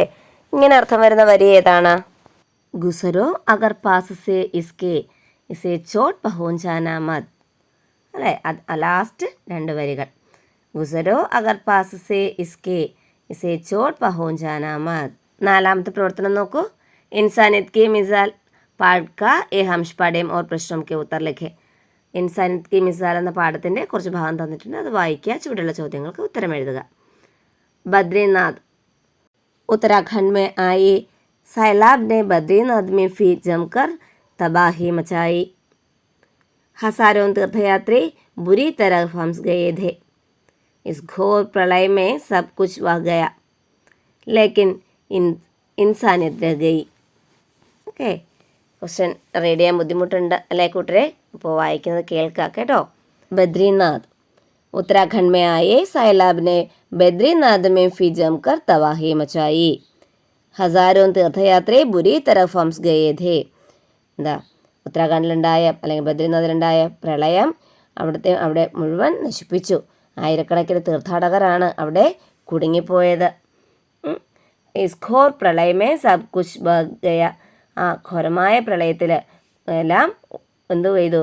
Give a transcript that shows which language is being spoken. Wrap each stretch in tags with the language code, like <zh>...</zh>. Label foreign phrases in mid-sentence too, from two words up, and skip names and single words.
<ml>ഇങ്ങനെ അർത്ഥം വരുന്ന വരി ഏതാണ്?</ml> <hi>गुज़रो अगर पास से इसे चोट पहुँचाना मत അല്ലേ?</hi> <ml>ലാസ്റ്റ് 2 വരികൾ.</ml> <hi>गुज़रो अगर पास से इसे चोट पहुँचाना मत.</hi> <ml>നാലാമത്തെ പ്രവർത്തനം നോക്കൂ.</ml> <hi>इंसानियत की मिसाल पाठ का ए अंश पढ़ें और प्रश्नों के उत्तर लिखें.</hi> <ml>ഇൻസാനിയത്ത് കി മിസാൽ എന്ന പാഠത്തിൻ്റെ കുറച്ച് ഭാഗം തന്നിട്ടുണ്ട്, അത് വായിക്കുക. ചുവടുള്ള ചോദ്യങ്ങൾക്ക് ഉത്തരം എഴുതുക. ബദ്രീനാഥ്.</ml> <hi>उत्तराखंड में आए सैलाब ने बद्रीनाथ में भी जमकर तबाही मचाई. हजारों तीर्थयात्री बुरी तरह फंस गए थे. इस घोर प्रलय में सब कुछ बह गया, लेकिन इंसानियत रह गई.</hi> <ml>ഓക്കെ.</ml> <en>question read</en> <ml>ചെയ്യാൻ ബുദ്ധിമുട്ടുണ്ട് അല്ലേ കൂട്ടരെ? അപ്പോൾ വായിക്കുന്നത് കേൾക്കുക കേട്ടോ. ബദ്രീനാഥ്.</ml> <hi>उत्तराखंड में आए सैलाब ने बद्रीनाथ में भी जमकर तबाही मचाई. हजारों तीर्थयात्री बुरी तरह फंस गए थे.</hi> <ml>എന്താ? ഉത്തരാഖണ്ഡിലുണ്ടായ അല്ലെങ്കിൽ ബദ്രീനാഥിലുണ്ടായ പ്രളയം അവിടെ മുഴുവൻ നശിപ്പിച്ചു. ആയിരക്കണക്കിന് തീർത്ഥാടകരാണ് അവിടെ കുടുങ്ങിപ്പോയത്.</ml> <hi>इस घोर प्रलय में सब कुछ बह गया.</hi> <ml>ആ ഘോരമായ പ്രളയത്തിൽ എല്ലാം എന്തു ചെയ്തു?</ml>